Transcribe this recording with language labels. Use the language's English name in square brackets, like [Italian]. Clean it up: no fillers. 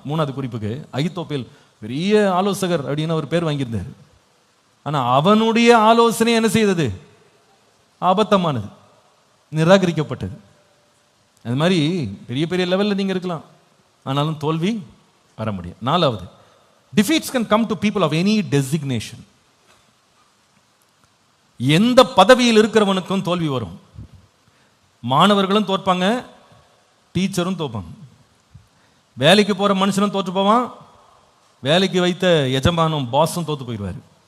[Tamil] 3வது குறிப்புக்கு, அகித்தோப்பேல் பெரிய ஆலோசகர் அப்படின்னு ஒரு பேர் வாங்கியிருந்தார். ஆனா அவனுடைய ஆலோசனை என்ன செய்தது? ஆபத்தமானது, நிராகரிக்கப்பட்டது. அது மாதிரி பெரிய பெரிய லெவலில் நீங்க இருக்கலாம், ஆனாலும் தோல்வி வர முடியும். [English] 4வது, defeats can come to people of any designation. [Tamil] எந்த பதவியில் இருக்கிறவனுக்கும் தோல்வி வரும். மாணவர்களும் தோற்பாங்க, டீச்சரும் தோப்பாங்க. வேலைக்கு போகிற மனுஷனும் தோற்று போவான், வேலைக்கு வைத்த எஜமானும் பாஸும் தோற்று போயிடுவார்.